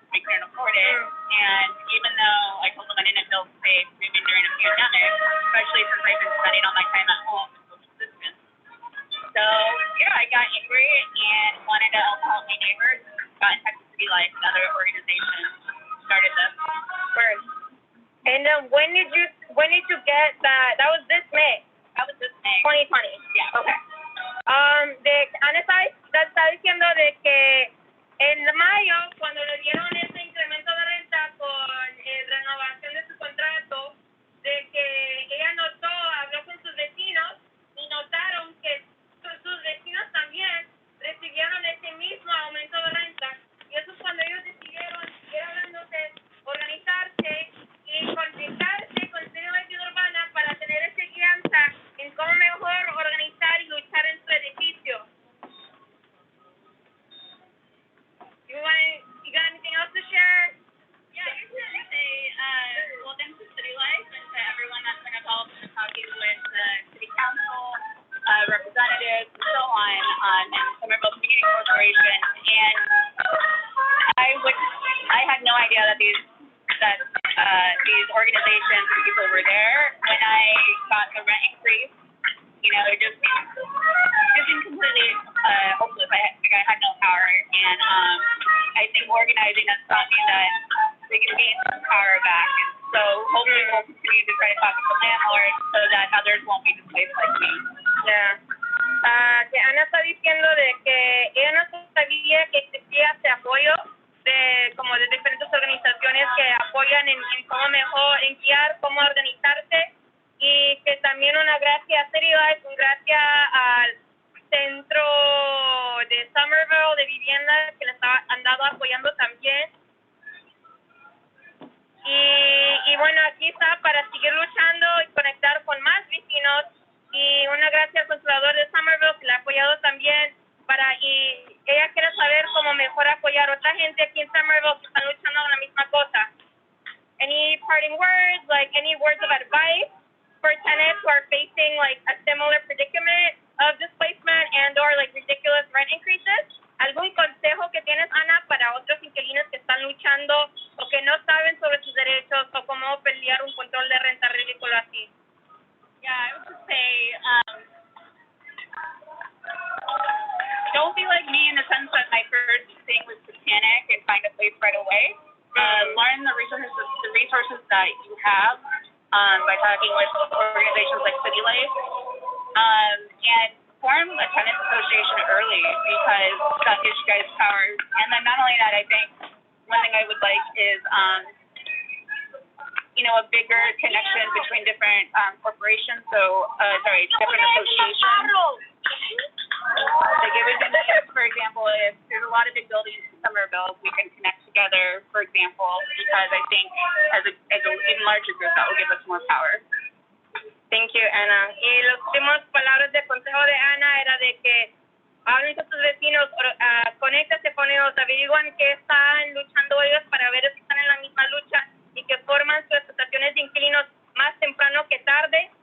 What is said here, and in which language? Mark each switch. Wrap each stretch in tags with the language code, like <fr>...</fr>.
<en>We couldn't afford it, and even though I told them I didn't feel safe moving during a pandemic, especially since I've been spending all my time at home with social distance. So, yeah, I got angry and wanted to help my neighbors. Got in touch with City Life and other organizations. Started this. First. And when did you get that? That was this May. That was this May. 2020. Yeah. Okay.</en> <es>Ana está diciendo de que en mayo, cuando le dieron ese incremento de renta con renovación de su contrato, de que ella habló con sus vecinos y notaron que sus vecinos también recibieron ese mismo aumento de renta. Y eso es cuando ellos decidieron ir hablándose, organizarse y conectarse con City Life Urbana para tener esa guianza en cómo mejor organizar y luchar en su edificio.</es> <en>You got anything else to share? Yeah, I just wanted to say, well, thanks to City Life and to everyone that's been involved in talking with the City Council, representatives, and so on, and Somerville Community Corporation. And I had no idea that these organizations and people were there when I got the rent increase. You know, it just seemed completely hopeless. I had no power, and I think organizing is something that we can gain some power back. And so hopefully we'll continue to try to talk to the landlords so that others won't be displaced like me. Yeah.</en> <es>Que Ana está diciendo de que ella no sabía que existía este apoyo como de diferentes organizaciones que apoyan en cómo mejor, en guiar, cómo organizarse, y que también una gracias a City Life, un gracias al centro de Somerville de vivienda que les han dado apoyando también. Y bueno, aquí está para seguir luchando y conectar con más vecinos, y una gracias al controlador de Somerville que le ha apoyado también y ella quiere saber cómo mejor apoyar a otra gente aquí en Somerville que están luchando con la misma cosa.</es> <en>Any parting words, like any words of advice for tenants who are facing like a similar predicament of displacement and or like ridiculous rent increases?</en> <es>¿Algún consejo que tienes, Ana, para otros inquilinos que están luchando o que no saben sobre sus derechos o cómo pelear un control de renta ridículo así?</es> <en>Yeah, I would just say, don't be like me in the sense that my first thing was to panic and find a place right away. Learn the resources that you have by talking with organizations like City Life, and form a tenant association early because that gives you guys power. And then not only that, I think one thing I would like is a bigger connection between different corporations. Different associations. Like it would be nice, for example, if there's a lot of big buildings in Somerville, we can connect together, for example, because I think as a even larger group, that will give us more power. Thank you, Ana.</en> <es>Y las últimas palabras de consejo de Ana era de que hablen con sus vecinos, conéctense con ellos, averiguan qué están luchando ellos para ver si están en la misma lucha y que forman sus asociaciones de inquilinos más temprano que tarde.</es>